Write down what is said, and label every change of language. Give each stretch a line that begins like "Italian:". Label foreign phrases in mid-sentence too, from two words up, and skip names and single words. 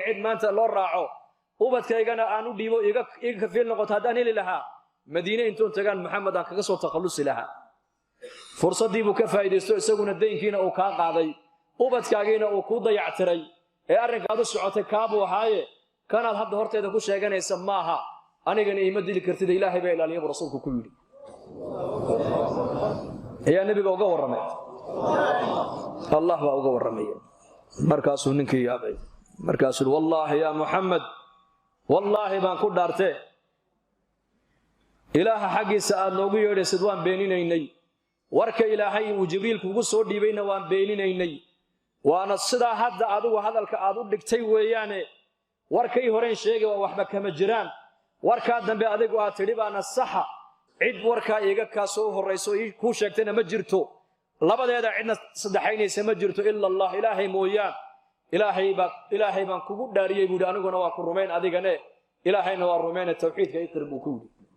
Somali: cid maanta loo raaco ubadkaygana aan u dhiibo iga kafiil noqoto haddaan heli lahaa Madiina intoon tagaan Maxamed aan kaga soo takhalusi lahaa fursadii buu ka faa'iideysto isaguna deynkiina uu ka qaaday ubadkaagiina uu ku dayactiray ee arrinkaadu socotay kaabu ahaaye kanaad hadda horteeda ku sheeganaysa maaha anigana ima dili kartid Ilaahay baa ilaaliyo rasuulku ku yiri ayaa nabiga uga warramay Allah baa uga warramay markaasuu ninkii yaabay markaasuu
Arabic: والله يا محمد والله
Somali: baan ku dhaartay ilaaha xaqiisa aad noogu yeedhaysid waan beeninaynay warka ilaahay uu Jibriil kugu soo dhiibayna waan beeninaynay waana sida hadda adigu hadalka aad u dhigtay weeyaane warkay horeen sheegay waa waxba kama jiraan warka dambe adigu aad tidhi baana saxa cid warka iga ka soo horeyso ku sheegtayna ma jirto labadeeda cidna saddexaynaysa ma jirto
Arabic: إلا الله
Somali: ilaahay mooyaan ilaahay baan kugu dhaariyay buu aniguna waa ku rumeyn adigane ilaahayna waa rumeyn tawxiidka iqrib ku yiri